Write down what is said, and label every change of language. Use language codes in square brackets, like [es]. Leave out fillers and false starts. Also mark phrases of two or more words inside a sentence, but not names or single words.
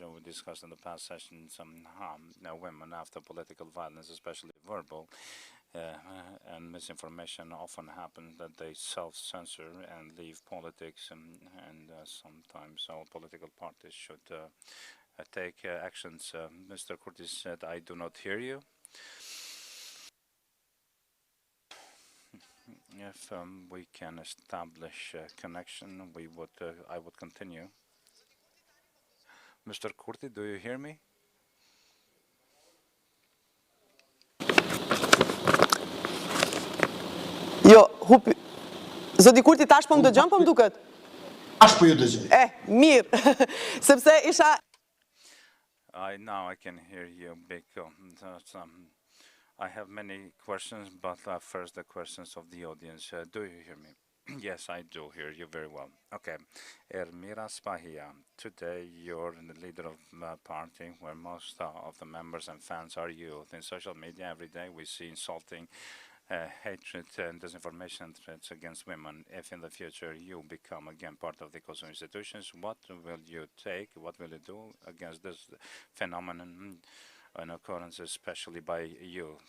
[en] We discussed in the past session some harm women after political violence, especially verbal, and misinformation often happens that they self-censor and leave politics, and sometimes all political parties should take actions. Mr. Curtis said, "I do not hear you." If we can establish a connection, I would continue. Mr. Kurti, do you hear me? [sq] Jo, hupi. Zoti Kurti, tash po më dëgjon, po më duket? Tash po ju dëgjoj. Mirë. Sepse isha [en] Now I can hear you, Biko. I have many questions, but first the questions of the audience. Do you hear me? Yes, I do hear you very well. Okay. Ermira Spahia, today you're the leader of a party where most of the members and fans are youth. In social media every day we see insulting hatred and disinformation threats against women. If in the future you become again part of the Kosovo institutions, what will you take, what will you do against this phenomenon and occurrence, especially by youth?